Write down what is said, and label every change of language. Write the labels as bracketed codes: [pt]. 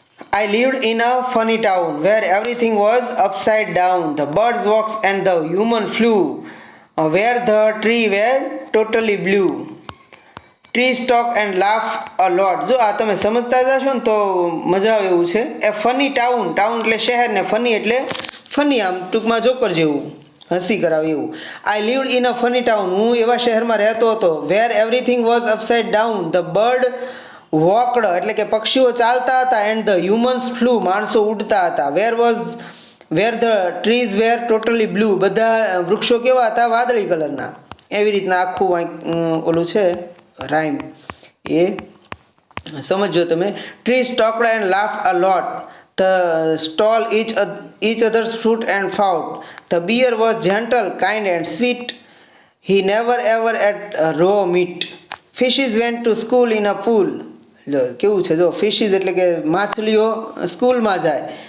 [en] I lived in a funny town where everything was upside down. The birds walked and the human flew. Where the trees were totally blue. Trees talked and laughed a lot. [gu] જો આ તમે સમજતા જશો ને તો મજા આવે એવું છે. એ ફની ટાઉન. ટાઉન એટલે શહેર ને ફની એટલે ફની, આમ ટૂંકમાં જોકર જેવું, હસી કરાવે એવું. [en] I lived in a funny town. [gu] હું એવા શહેરમાં રહેતો હતો. [en] Where everything was upside down. The bird walked [gu] એટલે કે પક્ષીઓ ચાલતા હતા. [en] and the humans flew [gu] માણસો ઉડતા હતા. [en] where the trees were totally blue [gu] બધા વૃક્ષો કેવા હતા? વાદળી કલરના. એવી રીતના આખું ઓલું છે રાઇમ, એ સમજો તમે. [en] Trees talked and laughed a lot. They stole each other's fruit and fought. The bear was gentle, kind and sweet. He never ever ate raw meat. Fishes went to school in a pool. [gu] જો કેવું છે, જો ફિશિસ એટલે કે માછલીઓ સ્કૂલમાં જાય.